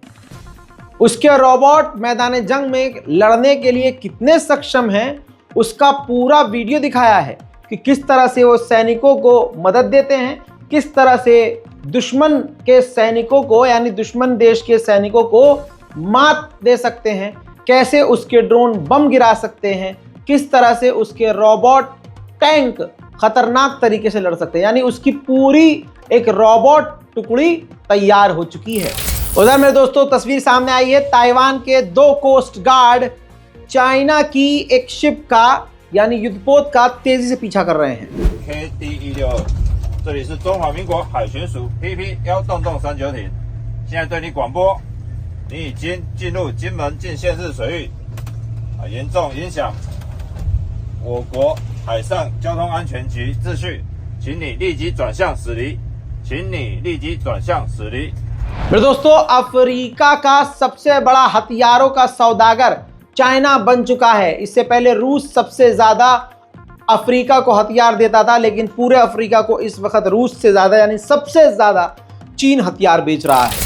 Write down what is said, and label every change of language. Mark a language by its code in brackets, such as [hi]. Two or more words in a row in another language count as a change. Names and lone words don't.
[hi] उसके रोबोट मैदान जंग में लड़ने के लिए कितने सक्षम हैं उसका पूरा वीडियो दिखाया है कि किस तरह से वो सैनिकों को मदद देते हैं, किस तरह से दुश्मन के सैनिकों को यानी दुश्मन देश के सैनिकों को मात दे सकते हैं, कैसे उसके ड्रोन बम गिरा सकते हैं, किस तरह से उसके रोबोट टैंक खतरनाक तरीके से लड़ सकते हैं। यानी उसकी पूरी एक रोबोट टुकड़ी तैयार हो चुकी है। उधर मेरे दोस्तों, तस्वीर सामने आई है। ताइवान के 2 कोस्ट गार्ड चाइना की एक शिप का यानी युद्धपोत का तेजी से पीछा कर रहे हैं। [zh] KD-16，这里是中华民国海巡署 PP-139艇，现在对你广播，你已经进入金门近县市水域，严重影响我国海上交通安全及秩序，请你立即转向驶离，请你立即转向驶离。 [hi] मेरे दोस्तों, अफ्रीका का सबसे बड़ा हथियारों का सौदागर चाइना बन चुका है। इससे पहले रूस सबसे ज्यादा अफ्रीका को हथियार देता था, लेकिन पूरे अफ्रीका को इस वक्त रूस से ज्यादा यानी सबसे ज्यादा चीन हथियार बेच रहा है।